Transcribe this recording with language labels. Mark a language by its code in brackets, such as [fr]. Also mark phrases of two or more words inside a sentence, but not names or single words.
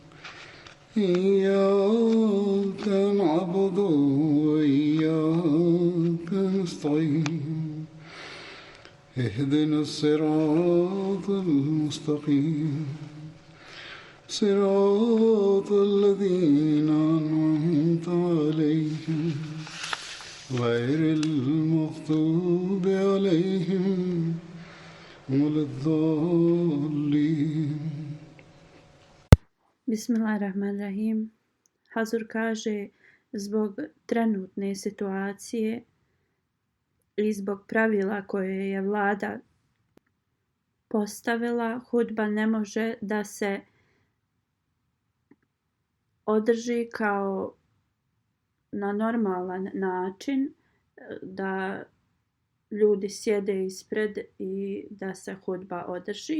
[ar] إياك نعبد وإياك نستعين اهدنا الصراط المستقيم صراط الذين أنعمت عليهم غير المغضوب عليهم ولا الضالين. بسم الله الرحمن الرحيم. [bs] Hazur kaže, zbog trenutne situacije i zbog pravila koje je vlada postavila, hudba ne može da se održi kao na normalan način, da ljudi sjede ispred i da se hudba održi.